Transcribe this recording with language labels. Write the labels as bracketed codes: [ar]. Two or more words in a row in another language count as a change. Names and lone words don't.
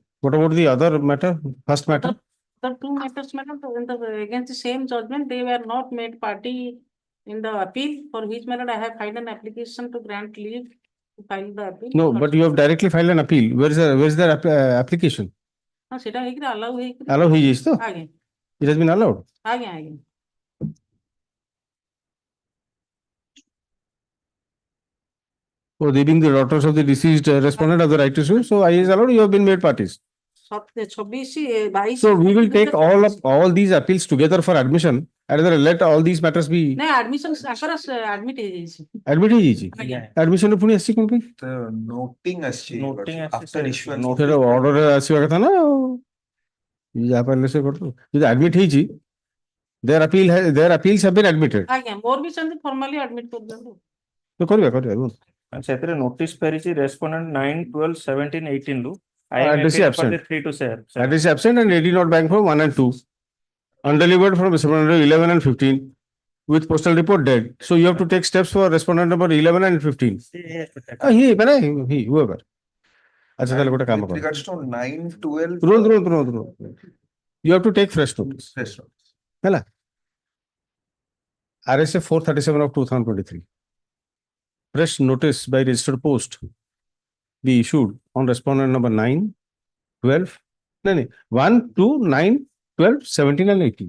[en] What about the other matter? First matter? The two matters, madam, against the same judgment, they were not made party in the appeal, for which matter I have filed an application to grant leave to file the appeal. No, but you have directly filed an appeal. Where is the application? [or] ସେଟା ହେଇକିରି allow ହେଇକିରି Allow ହେଇଯାଇଛି ତ? ଆଜ୍ଞା [en] It has been allowed. [or] ଆଜ୍ଞା ଆଜ୍ଞା [en] Oh, they being the daughters of the deceased respondent have the right to sue. So I is allowed. You have been made parties. 26 22 So we will take all these appeals together for admission, and then let all these matters be [or] ନାଇଁ admission ତାଙ୍କର admit ହେଇଯାଇଛି admit ହେଇଯାଇଛି. ଆଜ୍ଞା Admission ରେ ପୁଣି ଆସିଛି କଣ ପାଇଁ? [en] The noting as Noting as after issuance. [or] ଫେର order ରେ ଆସିବା କଥା ନା ଆଉ। ଯାହା ପାରିଲେ ସେ କରିଦେବ। ଯଦି admit ହେଇଛି, [en] their appeals have been admitted. [or] ଆଜ୍ଞା ମୋର ବି ସେମିତି [en] formally admit [or] କରିଦିଅନ୍ତୁ ତ କରିବା। ସେଥିରେ notice ଫେରିଛି respondent 9, 12, 17, 18 ରୁ [en] I am Addressee appealing for absent. the 3 to 7. Addressee absent and AD not bank for 1 and 2. Undelivered from respondent number 11 and 15 with postal report dead. So you have to take steps for respondent number 11 and 15. He, whoever. [hi] अच्छा चलो गोटे काम [en] With [hi] करो। [en] regards to 9, 12. तुरंत You have to take fresh notice. Fresh notice. ହେଲା? RSA 437 of 2023. Fresh notice by registered post be issued on respondent number 9, 12, 1, 2, 9, 12, 17 and 18.